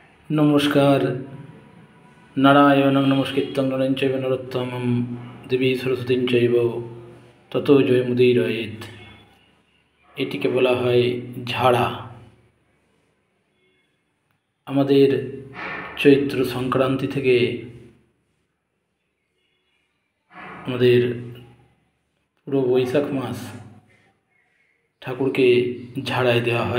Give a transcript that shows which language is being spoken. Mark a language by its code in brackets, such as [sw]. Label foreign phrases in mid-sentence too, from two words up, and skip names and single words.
[sa] नमस्कार। नारायणं नमस्कृत्यं नरं चैव नरोत्तमं देवी सरस्वतीं चैव ततो जयमुदीरयेत्। [bn] এটিকে বলা হয় ঝাড়া। আমাদের চৈত্র সংক্রান্তি থেকে আমাদের পুরো বৈশাখ মাস ঠাকুরকে ঝাড়ায় দেওয়া হয়।